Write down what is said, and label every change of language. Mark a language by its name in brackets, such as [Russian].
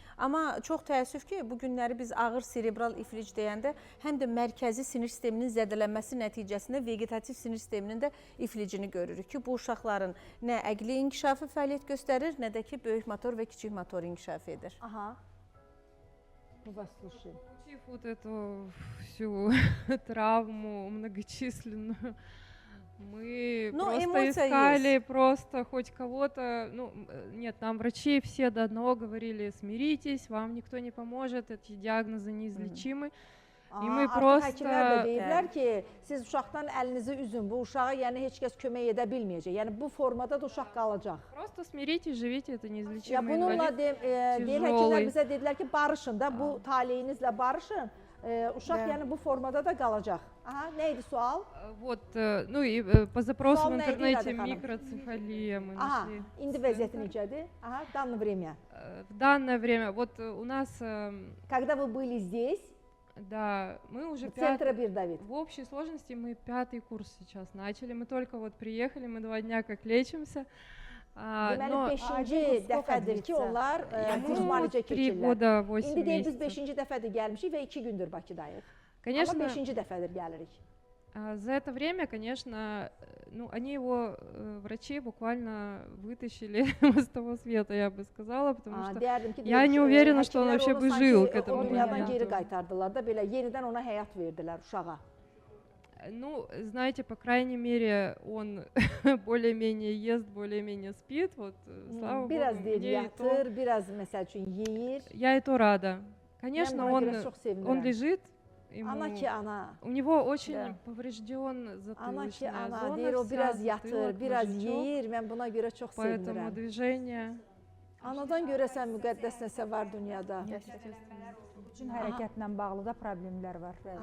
[Azerbaijani] Amma çox təəssüf ki, bu günləri biz ağır serebral iflic deyəndə həm də mərkəzi sinir sisteminin zədələnməsi nəticəsində vegetativ sinir sisteminin də iflicini görürük ki, bu uşaqların nə əqli inkişafı fəaliyyət göstərir, nə də ki, böyük motor və kiçik motor inkişaf edir. [Russian] Получив вот эту всю травму многочисленную, мы просто искали просто хоть кого-то, нет, нам врачи все до одного говорили, смиритесь, вам никто не поможет, эти диагнозы неизлечимы. И мы просто... [Azerbaijani] Həkimlər də deyirlər ki, siz uşaqdan əlinizi üzün, bu uşağa yəni heç kəs kömək edə bilməyəcək. Yəni bu formada da uşaq qalacaq. [Russian] Просто смиритесь, живите, это неизлечимый инвалид. [Azerbaijani] Bununla deyir həkimlər bizə dedilər ki, barışın da, bu taleyinizlə barışın. Uşaq yəni bu formada da qalacaq. Aha, nə idi sual? [Russian] Вот, ну и по запросу в интернете микроцефалия мы нашли. [Azerbaijani] İndi vəziyyəti necədir? [Russian] Aha, данное время. В данное время, вот у нас... Когда вы были здесь, да, мы уже центра Давид. В общей сложности мы 5-й курс сейчас начали. Мы только вот приехали, мы 2 дня как lечимся. [Azerbaijani] Deməli 5-ci dəfədir ki, onlar kurs müalicə keçirlər. İndi deyil, biz 5-ci dəfədir gəlmişik və 2 gündür Bakıdayıq. [Russian] Конечно, [Azerbaijani] Amma 5-ci dəfədir gəlirik. [Russian] За это время, конечно, ну, они его, врачи, буквально вытащили с того света, я бы сказала, потому что я не уверена, что он вообще бы жил к этому моменту. [Azerbaijani] Geri qaytardılar da belə yenidən ona həyat verdilər uşağa. [Russian] Ну, знаете, по крайней мере, он более-менее ест, более-менее спит, вот, слава Богу. [Azerbaijani] Biraz deyir, yatır, biraz məsəl üçün yeyir. [Russian] Я и то рада. Конечно, он лежит, у него очень поврежден затылочная зона, [Azerbaijani] deyir, o biraz yatır, biraz yeyir, mən buna görə çox sevinirəm. [Russian] Поэтому движение... [Azerbaijani] Anadan görəsən müqəddəs nəsə var dünyada. Bütün hərəkətlə bağlı da problemlər var.